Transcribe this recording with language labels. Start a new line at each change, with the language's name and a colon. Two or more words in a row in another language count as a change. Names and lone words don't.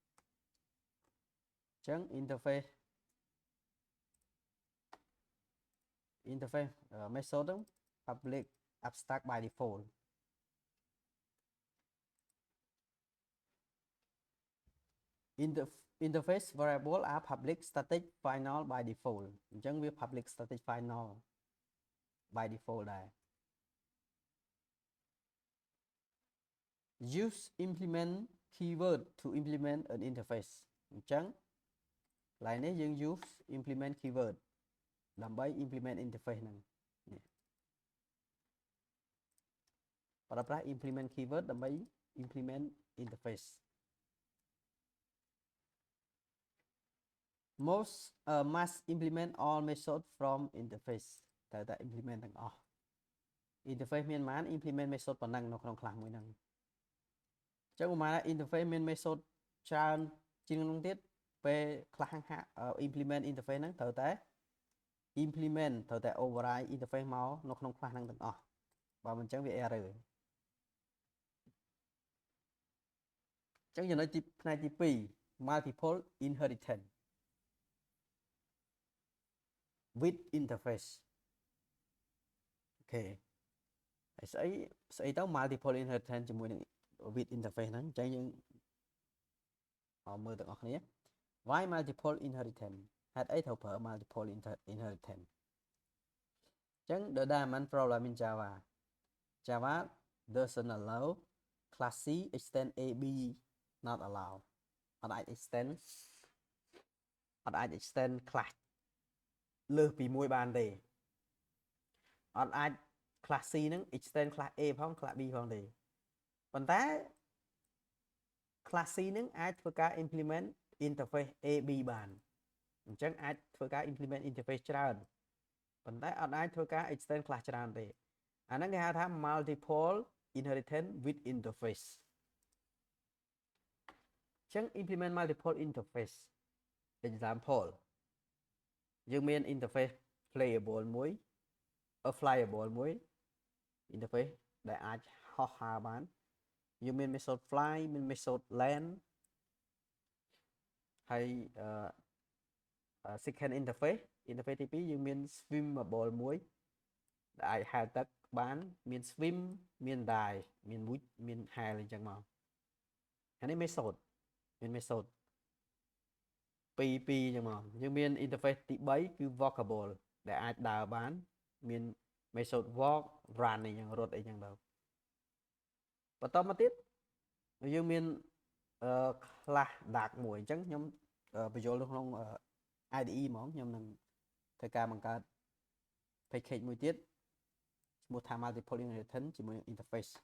English: អញ្ចឹង interface method public abstract by default interface variable are public static final by default
Khmer: អញ្ចឹងវា
English: public static final by default ដែរ use implement keyword to implement an interface
Khmer: អញ្ចឹងកន្លែងនេះយើង
English: use implement keyword ដើម្បី implement interface
Khmer: ហ្នឹងនេះ
English: ប្រើប្រាស់ implement keyword ដើម្បី implement interface must implement all method from interface ត្រូវតែ
Khmer: implement ទាំងអស់ interface មានប៉ុន្មាន
English: implement method
Khmer: ប៉ុណ្ណឹងនៅក្នុង class មួយហ្នឹងអញ្ចឹងប្រហែល interface មាន method ច្រើនជាងនោះទៀតពេលខ្លះ
English: implement interface
Khmer: ហ្នឹងត្រូវតែ implement ត្រូវតែ
English: override interface
Khmer: មកនៅក្នុងខ្លះហ្នឹងទាំងអស់បើមិនចឹងវា error ចឹងចំណុចទីផ្នែកទី2
English: multiple inheritance with interface
Khmer: អូខេហើយស្អីទៅ
English: multiple inheritance
Khmer: ជាមួយនឹង
English: with interface
Khmer: ហ្នឹងអញ្ចឹងយើង មើលទាំងអស់គ្នា
English: why multiple inheritance
Khmer: ហេតុអីត្រូវប្រើ
English: multiple inheritance អញ្ចឹង the diamond problem in Java doesn't allow class C extend A B not allow
Khmer: អត់អាច
English: extend class
Khmer: លើសពីមួយបានទេអត់អាច class C ហ្នឹង
English: extend class A
Khmer: ផង class B ផងទេប៉ុន្តែ class C ហ្នឹងអាចធ្វើការ
English: implement interface AB
Khmer: បានអញ្ចឹងអាចធ្វើការ
English: implement interface
Khmer: ច្រើនប៉ុន្តែអត់អាចធ្វើការ
English: extend class
Khmer: ច្រើនទេអាហ្នឹងគេហៅថា
English: multiple inheritance with interface
Khmer: អញ្ចឹង
English: implement multiple interface example
Khmer: យើងមាន
English: interface playable
Khmer: មួយ flyable មួយ interface ដែលអាចហោះហើរបានយើងមាន
English: method fly
Khmer: មាន
English: method land
Khmer: ហើយ
English: second interface
Khmer: ទី2យើងមាន swimmable មួយដែលអាចហែលទឹកបានមាន swim មាន dive មាន wood មាន hell អញ្ចឹងមកអានេះ method មាន method ពីរអញ្ចឹងមកយើងមាន interface ទី3គឺ walkable ដែលអាចដើរបានមាន
English: method walk run
Khmer: អីចឹងរត់អីចឹងទៅបន្តមកទៀតយើងមាន
English: class dark
Khmer: មួយអញ្ចឹងខ្ញុំបញ្យល់នៅក្នុង IDE ហ្មងខ្ញុំនឹងធ្វើការបង្កើត package មួយទៀតឈ្មោះថា
English: multiple inheritance
Khmer: ជាមួយ interface